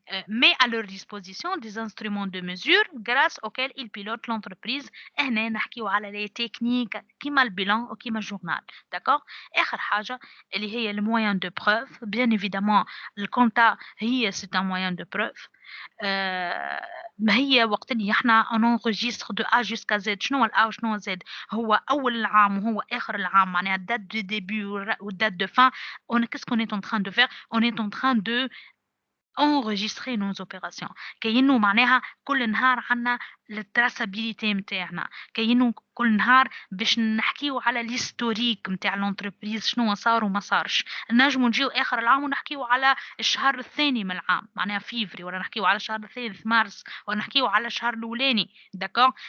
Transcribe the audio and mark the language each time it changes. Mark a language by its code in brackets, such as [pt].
[fr] met à leur disposition des instruments de mesure grâce auxquels ils pilotent l'entreprise. [ar] هنا نحكيو على [fr] les techniques [ar] كيما البيلان وكيما الجورنال. d'accord. آخر حاجة اللي هي [fr] le moyen de preuve. bien évidemment [ar] الكونتا هي [fr] c'est un moyen de preuve. [ar] ما هي وقت اللي احنا [fr] enregistre de A jusqu'à Z. [ar] شنو ال A وشنو Z؟ هو أول العام وهو آخر العام، معناها [fr] date de début ou date de fin. Qu'est-ce qu'on est en train de faire? On est en train de enregistrer nos opérations. [ar] كأنه معناها كل نهار عنا التراسابيليتي متاعنا، كأنه كل نهار باش نحكيو على الهيستوريك متاع الانتربريز، شنو صار وما صارش. نجمو نجيو اخر العام ونحكيو على الشهر الثاني من العام، معناها فيفري، ولا نحكيو على الشهر الثالث مارس، ولا نحكيو على الشهر الاولاني. داكور.